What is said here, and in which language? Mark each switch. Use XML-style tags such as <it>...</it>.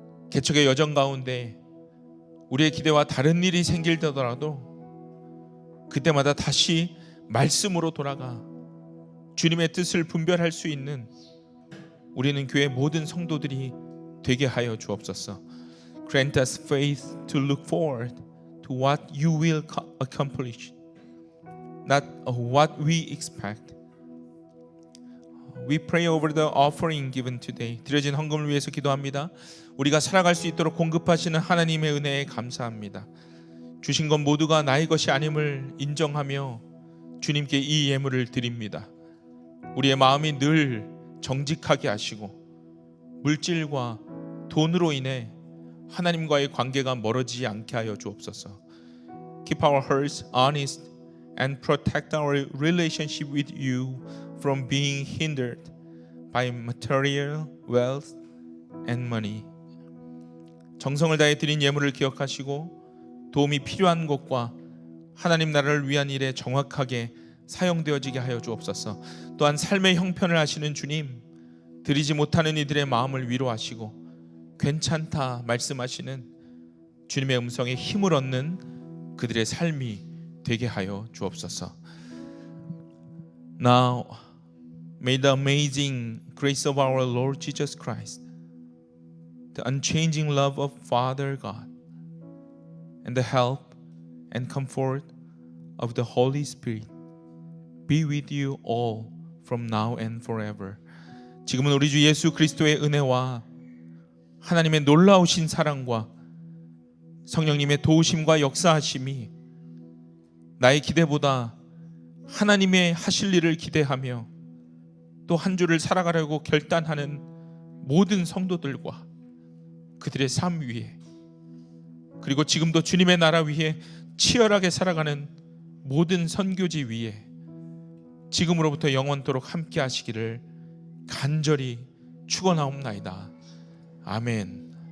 <ko>개척의 여정 가운데 우리의 기대와 다른 일이 생길더라도 그때마다 다시 말씀으로 돌아가 주님의 뜻을 분별할 수 있는 우리는 교회 모든 성도들이 되게 하여 주옵소서.</ko> <en>Grant us faith to look forward to what you will accomplish, not what we expect. We pray over the offering given today.</en> <ko>드려진 헌금을 위해서 기도합니다. 우리가 살아갈 수 있도록 공급하시는 하나님의 은혜에 감사합니다. 주신 것 모두가 나의 것이 아님을 인정하며 주님께 이 예물을 드립니다. 우리의 마음이 늘 정직하게 하시고 물질과 돈으로 인해 하나님과의 관계가 멀어지지 않게 하여 주옵소서.</ko> <en>Keep our hearts honest and protect our relationship with you from being hindered by material wealth and money.</en> <ko>정성을 다해 드린 예물을 기억하시고 도움이 필요한 것과 하나님 나라를 위한 일에 정확하게 사용되어지게 하여 주옵소서. 또한 삶의 형편을 아시는 주님, 드리지 못하는 이들의 마음을 위로하시고 괜찮다 말씀하시는 주님의 음성에 힘을 얻는 그들의 삶이 되게 하여 주옵소서.</ko> <en>Now may the amazing grace of our Lord Jesus Christ, the unchanging love of Father God, and the help and comfort of the Holy Spirit be with you all from now and forever.</en> <ko>지금은 우리 주 예수 그리스도의 은혜와 하나님의 놀라우신 사랑과 성령님의 도우심과 역사하심이 나의 기대보다 하나님의 하실 일을 기대하며 또 한 주를 살아가려고 결단하는 모든 성도들과 그들의 삶 위에, 그리고 지금도 주님의 나라 위에 치열하게 살아가는 모든 선교지 위에 지금으로부터 영원토록 함께 하시기를 간절히 축원하옵나이다. 아멘.</ko>